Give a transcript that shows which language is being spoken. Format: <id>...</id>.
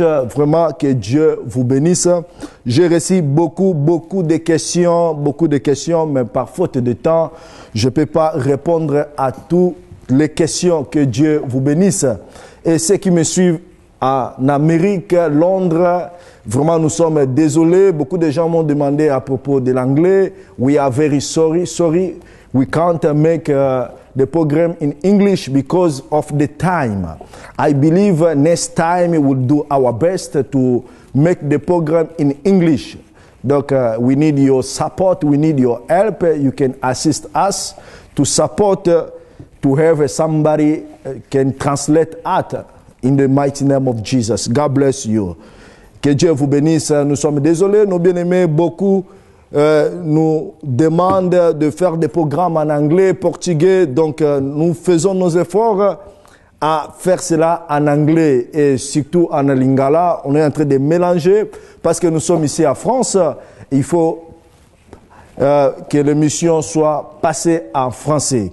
<fr>Vraiment, que Dieu vous bénisse. J'ai reçu beaucoup de questions, mais par faute de temps, je ne peux pas répondre à toutes les questions. Que Dieu vous bénisse. Et ceux qui me suivent en Amérique, Londres, vraiment nous sommes désolés. Beaucoup de gens m'ont demandé à propos de l'anglais.</fr> <en>We are very sorry. We can't make the program in English because of the time. I believe next time we will do our best to make the program in English. Donc, we need your support, we need your help. You can assist us to support, to have somebody can translate it in the mighty name of Jesus. God bless you.</en> <fr>Que Dieu vous bénisse. Nous sommes désolés, nos bien-aimés, beaucoup nous demandent de faire des programmes en anglais, portugais. Donc, nous faisons nos efforts à faire cela en anglais et surtout en lingala. On est en train de mélanger parce que nous sommes ici en France. Il faut que l'émission soit passée en français.</fr>